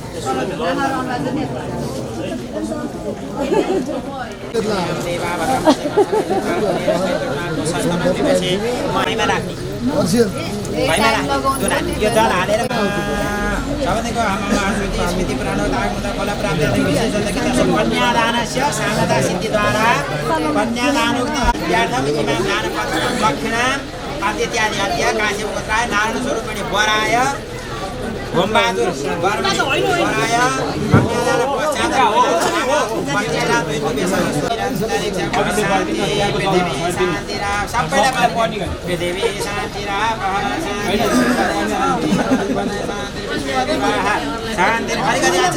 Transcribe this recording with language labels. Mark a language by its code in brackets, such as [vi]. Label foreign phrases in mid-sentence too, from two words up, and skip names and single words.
[ne] यो जल हालेर सबैको स्मृति खोला [sa] प्राप्त कन्यादानस्य सामदा सिद्धिद्वारा कन्यादानोक्तम दक्षिणा इत्यादि अद्य काश्यपपुत्राय नारायण स्वरूपणे वराय होमबहादुर वराय कन्यादान पश्चात् [ne] सबैलाई पृथ्वी शान्तिरा शान्ति अलिकति